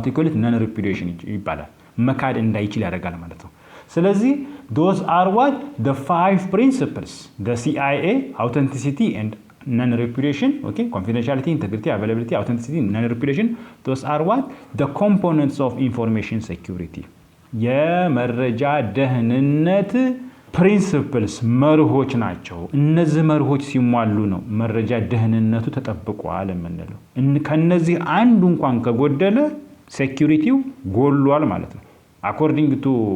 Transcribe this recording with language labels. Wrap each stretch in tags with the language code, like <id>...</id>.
<am>ኢት ነን ሪፑዲዬሽን ይባላል። መካድ እንዳይችል ያደርጋል ማለት ነው።</am> <en>ስለዚህ those are what the 5 principles the CIA authenticity and non-repudiation, okay, confidentiality, integrity, availability, authenticity, non-repudiation. Those are what the components of information security.</en> <am>የመረጃ ደህንነት ፕሪንሲፕልስ መርሆች ናቸው። እነዚህ መርሆች ሲሟሉ ነው መረጃ ደህንነቱ ተጠብቋል የምንለው። ከነዚህ አንዱ እንኳን ከጎደለ ሴኩሪቲው ጎሏል ማለት ነው። አኮርዲንግ ቱ</am>